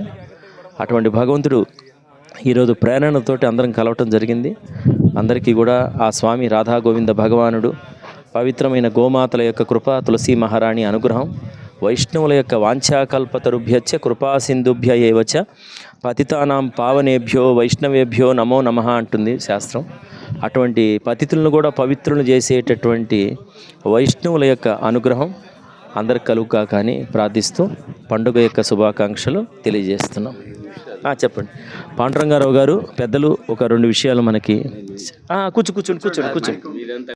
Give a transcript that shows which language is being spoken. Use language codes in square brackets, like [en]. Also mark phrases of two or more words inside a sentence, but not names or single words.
[te] అటువంటి భగవంతుడు ఈరోజు ప్రేరణతోటి అందరం కలవటం జరిగింది. అందరికీ కూడా ఆ స్వామి రాధా గోవింద భగవానుడు, పవిత్రమైన గోమాతల యొక్క కృప, తులసి మహారాణి అనుగ్రహం, వైష్ణవుల యొక్క [sa] వాంఛాకల్పతరుభ్యచ్చ కృపా సింధుభ్య ఏవచ పతితానాం పావనేభ్యో వైష్ణవేభ్యో నమో నమః [te] అంటుంది శాస్త్రం. అటువంటి పతితులను కూడా పవిత్రులను చేసేటటువంటి వైష్ణవుల యొక్క అనుగ్రహం అందరికి కలుగుగా కానీ ప్రార్థిస్తూ పండుగ యొక్క శుభాకాంక్షలు తెలియజేస్తున్నాం. చెప్పండి పాండురంగారావు గారు, పెద్దలు ఒక 2 విషయాలు మనకి కూర్చోండి.